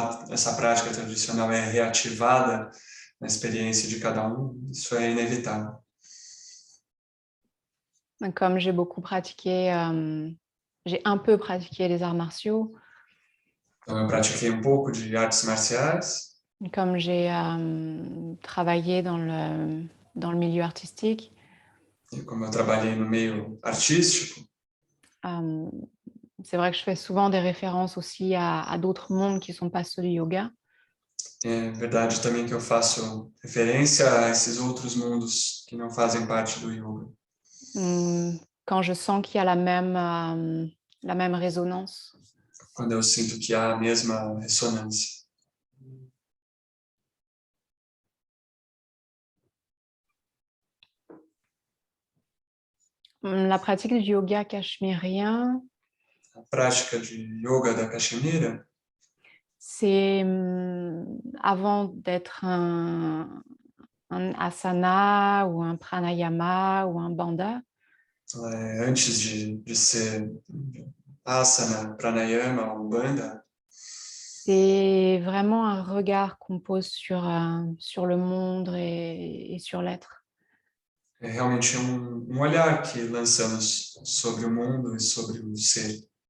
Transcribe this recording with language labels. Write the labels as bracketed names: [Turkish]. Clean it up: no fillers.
[Portuguese] Essa prática tradicional é reativada na experiência de cada isso é inevitável. [French] Comme j'ai beaucoup pratiqué, j'ai un peu pratiqué les arts martiaux. [Portuguese] Então, eu pratiquei pouco de artes marciais. [French] Comme j'ai travaillé dans le milieu artistique. [Portuguese] E como eu trabalhei no meio artístico. [French] C'est vrai que je fais souvent des références aussi à d'autres mondes qui ne sont pas ceux du yoga. [Portuguese] É verdade também que eu faço referência a esses outros mundos que não fazem parte do yoga. [French] Quand je sens qu'il y a la même résonance. [Portuguese] Quando eu sinto que há a mesma ressonância. [French] La pratique du yoga cachemérien. [Portuguese] A prática de yoga da Caxemira. [French] C'est avant d'être un asana ou un pranayama ou un bandha. [Portuguese] Antes de ser asana, pranayama ou bandha. [French] C'est vraiment un regard qu'on pose sur le monde et sur l'être. [Portuguese] É realmente olhar que lançamos sobre o mundo e sobre o ser.